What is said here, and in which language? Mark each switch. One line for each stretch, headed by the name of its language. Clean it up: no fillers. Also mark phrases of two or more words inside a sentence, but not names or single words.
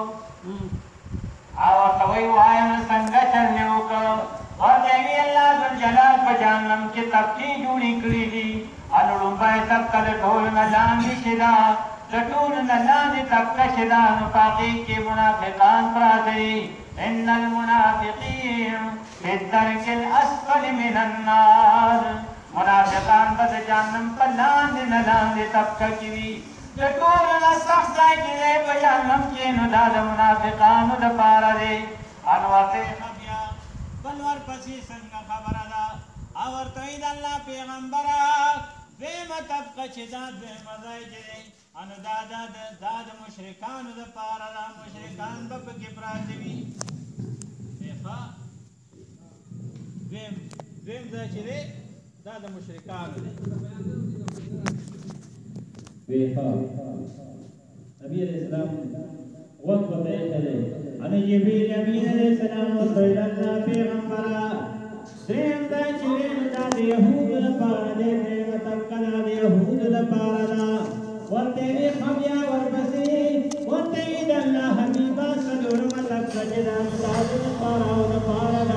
Pashto: او ورته وایي ووایه نو څنګه چل مې وکړو؟ ورته وي الله ذوالجلال په جهنم کې طبقې جوړې کړي دي، نو لومړی طبقه د ټولو نه لاندې چې ده، د ټولو نه لاندې طبقه چې ده نو په هغې کې منافقان پراته دي.
Arabic: ان المنافقین فی الدرک الاسفل من النار،
Pashto: منافقان به د جهنم په لاندې نه لاندې طبقه کې وي. د ټولو نه سخت ځای چې دی په جهنم کې نو دا د منافقانو دپاره دی. ان ورته بیا بل ورپسې څنګه خبره ده؟ او ورته وایي د الله پیغمبره دویمه طبقه چې دا دویمه ځای چې دی نو دا د مشرکانو دپاره ده، مشرکان به پکې پراته وي. دویم ځای چې دی دا د مشرکانو دی. نبی علیہ السلام وقت ایښی ان جبریل امین علیہ السلام ورته ویل الله پیغمبره دریم ځای چې دی نو دا د یهودو دپاره دی، درېیمه طبقه دا د یهودو دپاره ده. ورته وي ښه بیا ورپسې ورته وي د الله حبیبه څلورمه طبقه چې ده نو دا د نصاراو دپاره ده.